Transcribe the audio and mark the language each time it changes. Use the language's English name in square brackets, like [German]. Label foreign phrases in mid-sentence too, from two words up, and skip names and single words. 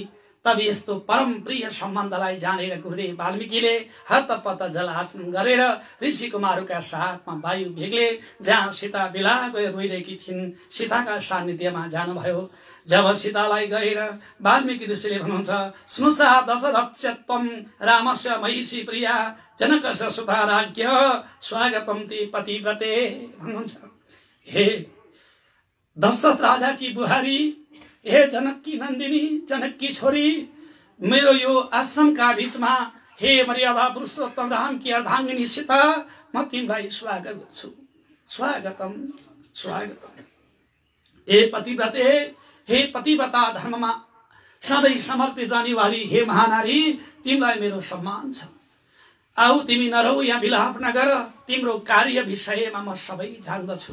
[Nepali] तब यस्तो परम प्रिय सम्बन्धलाई जानेर गुरुदेव वाल्मीकिले हतपत जलाचन गरेर ऋषि कुमारका साथमा वायु भेगले जहाँ सीता बिलाप रोइरहेकी थिइन् सीताका सान्निध्यमा जानुभयो। जब सीतालाई गएर वाल्मीकि ऋषिले भन्नुहुन्छ [Sanskrit] स्नुषा दशरथस्य त्वं रामस्य महिषी प्रिया जनकस्य सुता राज्ञ स्वागतम ते पतिव्रते [Nepali] भन्नुहुन्छ। हे [Hindi] दशरथ राजा की बुहारी, [Nepali] हे [Hindi] जनक की नन्दिनी, जनक की छोरी, [Nepali] मेरो यो आश्रमका बीचमा हे मर्यादा [Hindi] पुरुषोत्तम राम की अर्धाङ्गिनी [Nepali] सीता, म तिमीलाई स्वागत गर्छु, स्वागतम स्वागतम। हे पतिव्रते, हे पतिव्रता धर्ममा सधैँ समर्पित रहनेवाली हे महानारी, तिमीलाई मेरो सम्मान छ। आऊ तिमी नरहौ यहाँ विलाप नगर, तिम्रो कार्य विषयमा म सबै जान्दछु।